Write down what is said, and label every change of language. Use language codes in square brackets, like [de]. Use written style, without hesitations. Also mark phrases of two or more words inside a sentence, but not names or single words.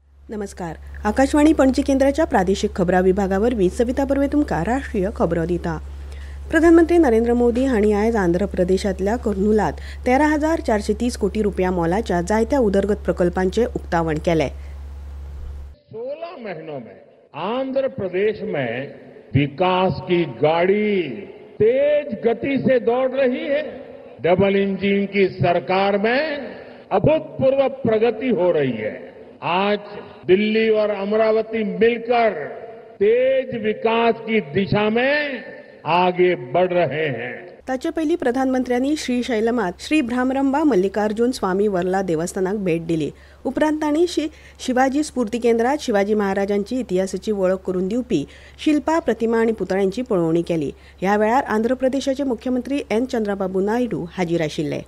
[kok] नमस्कार. आकाशवाणी पणजी केंद्राच्या प्रादेशिक खबरा विभागावर सविता बर्वे तुमकां राष्ट्रीय खबरो दिता. प्रधानमंत्री नरेंद्र मोदी हांणी आयज आंध्र प्रदेशांतल्या कर्नुलात 13,430 कोटी रुपया मोलाच्या जायत्या उदरगत प्रकल्पांचे उक्तावण केले. [hi] 16 महीनों में आंध्र प्रदेश में विकास की गाड़ी तेज गति से दौड़ रही है. डबल इंजन की सरकार में अभूतपूर्व प्रगति हो रही है. आज दिल्ली और अमरावती मिलकर तेज विकास की दिशा में आगे बढ़ रहे हैं. [kok] ताचे पयलीं प्रधानमंत्र्यांनी श्रीशैलमात श्री भ्रामरंबा मल्लिकार्जुन स्वामी वर्ला देवस्थानाक भेट दिली. उपरांत तांणी शिवाजी स्फूर्ती केंद्रात शिवाजी महाराजांची इतिहासाची वळख करून दिवपी शिल्पा, प्रतिमा आनी पुतळ्यांची पळोवणी केली. ह्या वेळार आंध्र प्रदेशाचे मुख्यमंत्री एन. चंद्रबाबू नायडू हाजीर आशिल्ले.